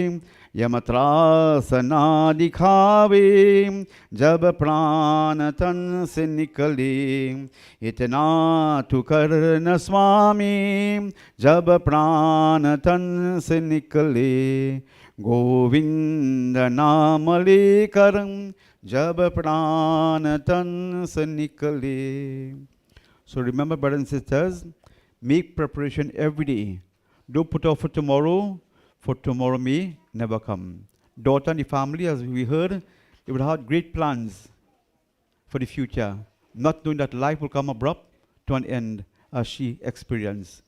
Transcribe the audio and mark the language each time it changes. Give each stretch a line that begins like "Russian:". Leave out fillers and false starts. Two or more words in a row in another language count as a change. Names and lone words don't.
Hindi: यमत्रास ना दिखावे जब प्राण तन से निकले इतना तू कर न स्वामी जब प्राण तन से निकले गोविंद नाम लेकर जब प्राण तन से निकले.
English: So remember, brothers and sisters, make preparation every day. Don't put off for tomorrow may never come. Daughter and the family, as we heard, they would have great plans for the future, not knowing that life will come abrupt to an end as she experienced.